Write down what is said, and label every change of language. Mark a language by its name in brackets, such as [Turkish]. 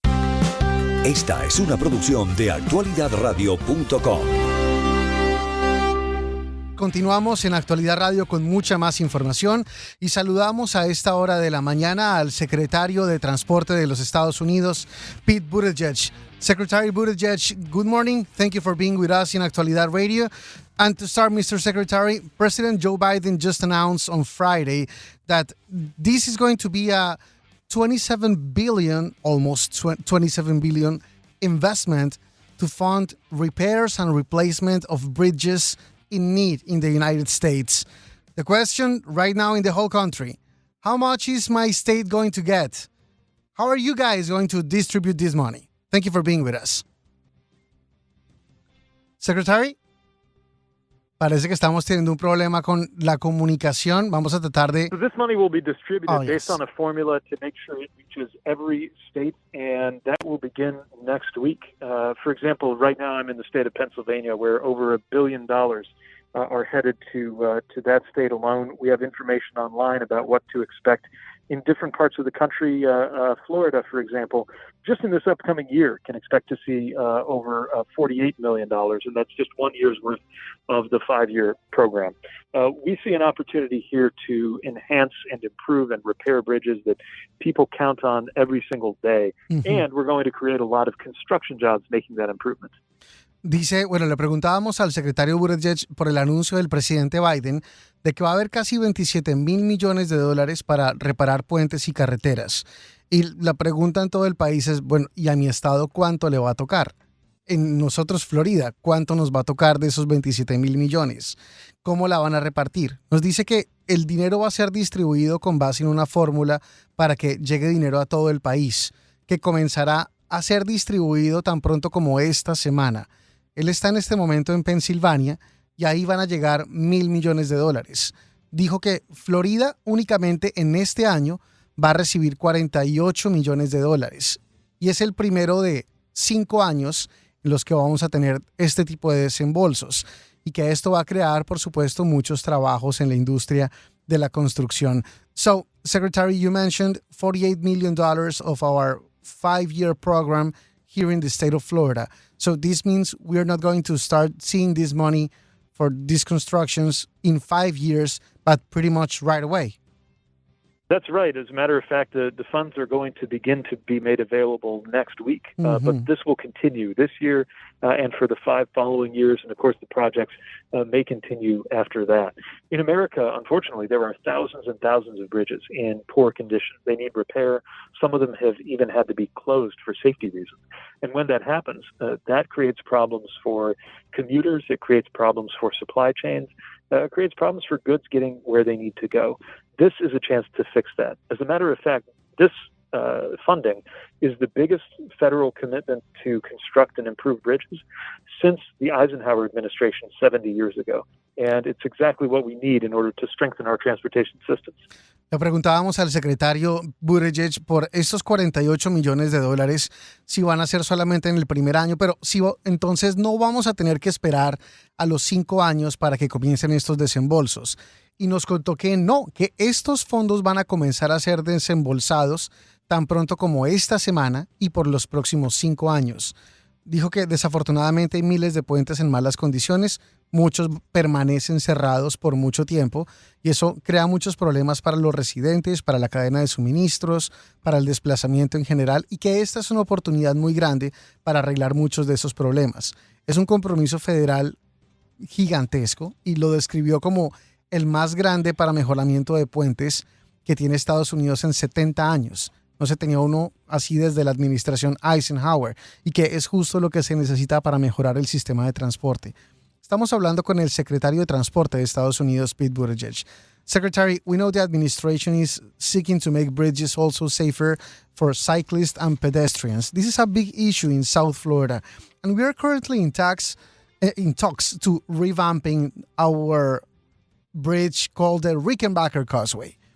[Spanish] Esta es una producción de actualidadradio.com. Continuamos en Actualidad Radio con mucha más información y saludamos a esta hora de la mañana al secretario de Transporte de los Estados Unidos, Pete Buttigieg. [English] Secretary Buttigieg, good morning. Thank you for being with us in Actualidad Radio. And to start, Mr. Secretary, President Joe Biden just announced on Friday that this is going to be a almost 27 billion investment to fund repairs and replacement of bridges in need in the United States. The question right now in the whole country, how much is my state going to get? How are you guys going to distribute this money? Thank you for being with us. Secretary? [Spanish] Parece que estamos teniendo un problema con la comunicación. Vamos a tratar de... [English] So this money will be distributed based on a formula to make sure it reaches every state, and that will begin next week. For example, right now I'm in the state of Pennsylvania, where over $1 billion are headed to that state alone. We have information online about what to expect in different parts of the country. Florida, for example, just in this upcoming year can expect to see over $48 million, and that's just 1 year's worth of the 5-year program. We see an opportunity here to enhance and improve and repair bridges that people count on every single day, and we're going to create a lot of construction jobs making that improvement. [Spanish] Dice, bueno, le preguntábamos al secretario Buttigieg por el anuncio del presidente Biden de que va a haber casi 27 mil millones de dólares para reparar puentes y carreteras. Y la pregunta en todo el país es, bueno, ¿y a mi estado cuánto le va a tocar? En nosotros, Florida, ¿cuánto nos va a tocar de esos 27 mil millones? ¿Cómo la van a repartir? Nos dice que el dinero va a ser distribuido con base en una fórmula para que llegue dinero a todo el país, que comenzará a ser distribuido tan pronto como esta semana. Él está en este momento en Pensilvania y ahí van a llegar $1,000 millones de dólares. Dijo que Florida únicamente en este año va a recibir 48 millones de dólares. Y es el primero de 5 años en los que vamos a tener este tipo de desembolsos. Y que esto va a crear, por supuesto, muchos trabajos en la industria de la construcción. [English] So, Secretary, you mentioned $48 million of our 5-year program here in the state of Florida. So this means we're not going to start seeing this money for these constructions in 5 years, but pretty much right away. That's right. As a matter of fact, the funds are going to begin to be made available next week, but this will continue this year and for the 5 following years, and of course the projects may continue after that. In America, unfortunately, there are thousands and thousands of bridges in poor condition. They need repair. Some of them have even had to be closed for safety reasons. And when that happens, that creates problems for commuters. It creates problems for supply chains. It creates problems for goods getting where they need to go. This is a chance to fix that. As a matter of fact, this funding is the biggest federal commitment to construct and improve bridges since the Eisenhower administration 70 years ago. And it's exactly what we need in order to strengthen our transportation systems. [Spanish] Le preguntábamos al secretario Buttigieg por estos 48 millones de dólares, si van a ser solamente en el primer año, pero si entonces no vamos a tener que esperar a los 5 años para que comiencen estos desembolsos. Y nos contó que no, que estos fondos van a comenzar a ser desembolsados tan pronto como esta semana y por los próximos 5 años. Dijo que desafortunadamente hay miles de puentes en malas condiciones, muchos permanecen cerrados por mucho tiempo y eso crea muchos problemas para los residentes, para la cadena de suministros, para el desplazamiento en general y que esta es una oportunidad muy grande para arreglar muchos de esos problemas. Es un compromiso federal gigantesco y lo describió como el más grande para mejoramiento de puentes que tiene Estados Unidos en 70 años. No se tenía uno así desde la administración Eisenhower y que es justo lo que se necesita para mejorar el sistema de transporte. Estamos hablando con el secretario de Transporte de Estados Unidos, Pete Buttigieg. [English] Secretary, we know the administration is seeking to make bridges also safer for cyclists and pedestrians. This is a big issue in South Florida, and we are currently in talks to revamping our bridge called the Rickenbacker Causeway.